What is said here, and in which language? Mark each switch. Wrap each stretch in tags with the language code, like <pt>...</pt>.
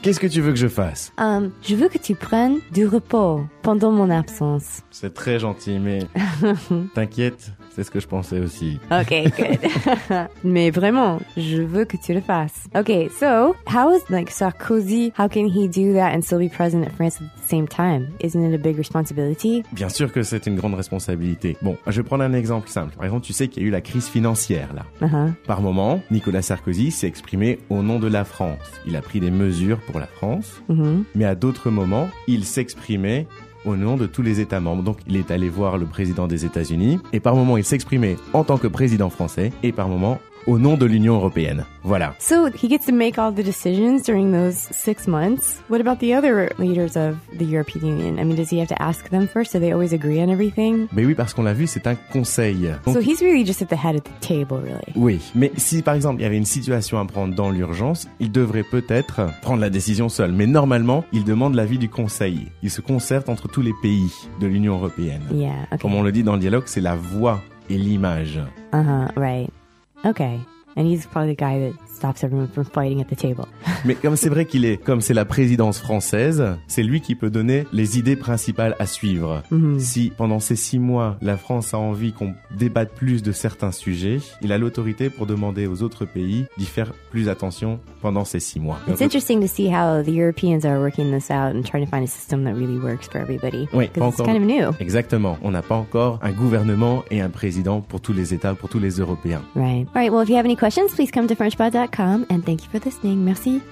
<fr>Qu'est-ce que tu veux que je fasse? Je veux que tu prennes du repos pendant mon absence. C'est très gentil, mais t'inquiète, c'est ce que je pensais aussi.</fr> <en>Ok, good.</en> <fr>Mais vraiment, je veux que tu le fasses.</fr> <en>Ok, so, how is like Sarkozy, how can he do that and still be president of France at the same time? Isn't it a big responsibility?</en> <fr>Bien sûr que c'est une grande responsabilité. Bon, je vais prendre un exemple simple. Par exemple, tu sais qu'il y a eu la crise financière là. Par moment, Nicolas Sarkozy s'est exprimé au nom de la France. Il a pris des mesures pour la France, mais à d'autres moments, il s'exprimait au nom de tous les États membres. Donc, il est allé voir le président des États-Unis, et par moments, il s'exprimait en tant que président français, et par moments, au nom de l'Union européenne. Voilà.</fr> <en>So he gets to make all the decisions during those 6 months. What about the other leaders of the European Union? I mean, does he have to ask them first? Do they always agree on everything?</en> <fr>Mais oui, parce qu'on l'a vu, c'est un conseil.</fr> <en>Donc, so he's really just at the head of the table, really.</en> <fr>Oui, mais si par exemple il y avait une situation à prendre dans l'urgence, il devrait peut-être prendre la décision seul. Mais normalement, il demande l'avis du conseil. Il se concerte entre tous les pays de l'Union européenne.</fr> <en>Yeah, okay.</en> <fr>Comme on le dit dans le dialogue, c'est la voix et l'image.</fr> <en>Uh-huh, right. Okay. And he's probably the guy that stops everyone from fighting at the table.</en> <fr>Mais comme c'est vrai qu'il est, comme c'est la présidence française, c'est lui qui peut donner les idées principales à suivre. Mm-hmm. Si pendant ces 6 mois, la France a envie qu'on débatte plus de certains sujets, il a l'autorité pour demander aux autres pays d'y faire plus attention pendant ces 6 mois.</fr> <en>It's interesting to see how the Europeans are working this out and trying to find a system that really works for everybody.</en> <fr>Oui,</fr> <en>because it's kind of new.</en> <fr>Exactement. On n'a pas encore un gouvernement et un président pour tous les États, pour tous les Européens.</fr> <en>Right. All right. Well, if you have any questions, please come to FrenchPod.com and thank you for listening. Merci.</en>